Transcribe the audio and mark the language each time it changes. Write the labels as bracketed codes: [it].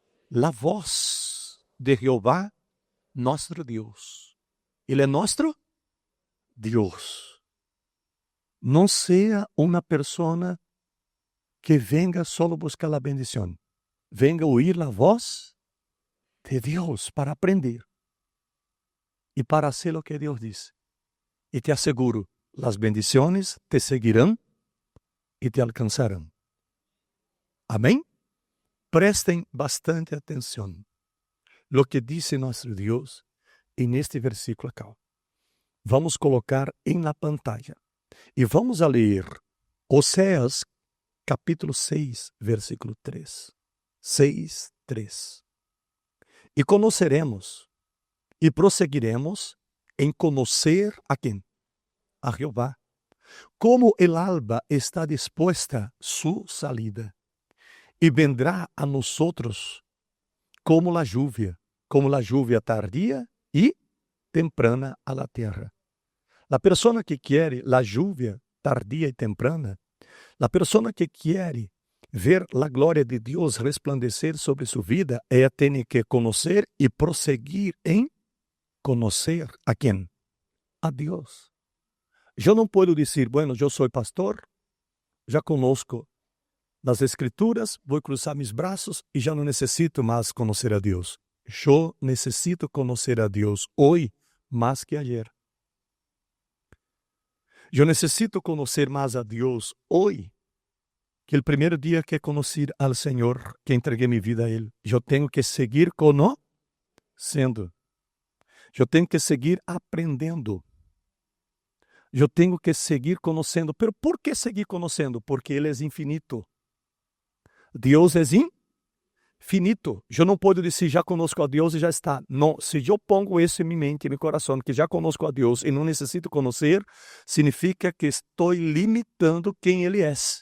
[es] la voz de Jehová, nuestro Dios. [pt] Ele é nosso Deus. Não seja uma pessoa que [es] venga solo [pt] buscar a bendição. [es] Venga [pt] ouvir a voz de Deus para aprender e para fazer o que Deus diz. E te asseguro, as bendições te seguirão e te alcançarão. Amém? Prestem bastante atenção. [es] Lo que [pt] diz nosso Deus neste versículo aqui. Vamos colocar em [es] la pantalla. [pt] E [es] vamos a [pt] ler Oséias, capítulo 6, versículo 3. 6, 3. E conheceremos e prosseguiremos em conhecer a quem? A Jeová. [es] Como el alba está dispuesta su salida, e vendrá a nosotros como la lluvia tardia e temprana a la tierra. La persona que quiere la lluvia tardia e temprana, la persona que quiere ver la gloria de Dios resplandecer sobre su vida, ella tiene que conocer y proseguir en conocer a quién? A Dios. Yo no puedo decir, bueno, yo soy pastor, ya conozco las escrituras, voy a cruzar mis brazos y ya no necesito más conocer a Dios. Yo necesito conocer a Dios hoy más que ayer. Yo necesito conocer más a Dios hoy que el primer día que conocí al Señor, que entregué mi vida a Él. Yo tengo que seguir conociendo. [pt] Eu tenho que seguir aprendendo. Eu tenho que seguir conhecendo. [es] Pero [pt] por que seguir conhecendo? Porque Ele é infinito. Deus é infinito. Eu não posso dizer, já conosco a Deus e já está. Não, se eu [es] pongo [pt] isso em minha mente, em meu coração, que já conosco a Deus e não necessito conhecer, significa que estou limitando quem Ele é.